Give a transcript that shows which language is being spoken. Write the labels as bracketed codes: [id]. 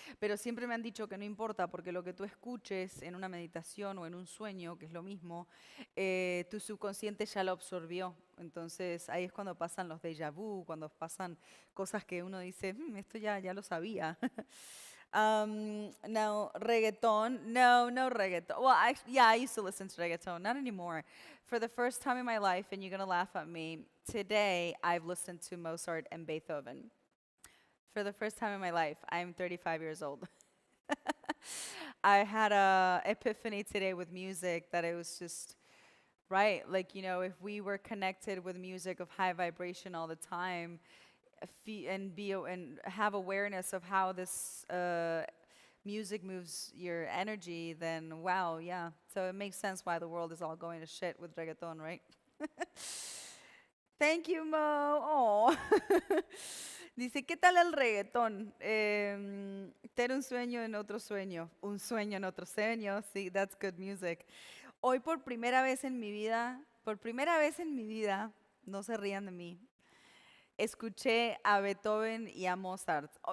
[es] Pero siempre me han dicho que no importa, porque lo que tú escuches en una meditación o en un sueño, que es lo mismo, tu subconsciente ya lo absorbió. Entonces ahí es cuando pasan los déjà vu, cuando pasan cosas que uno dice, esto ya lo sabía." No, reggaeton. No, no reggaeton. [en] Well, yeah, I used to listen to reggaeton. Not anymore. For the first time in my life, and you're going to laugh at me, today I've listened to Mozart and Beethoven. For the first time in my life, I'm 35 years old. I had a epiphany today with music that it was just right. Like, if we were connected with music of high vibration all the time, and have awareness of how this music moves your energy, then wow, yeah. So it makes sense why the world is all going to shit with reggaeton, right? Thank you, Mo. Oh. [es] Dice, ¿qué tal el reggaetón? Tener un sueño en otro sueño. Un sueño en otro sueño. Sí, [en] that's good music. [es] Hoy por primera vez en mi vida, no se rían de mí, escuché a Beethoven y a Mozart.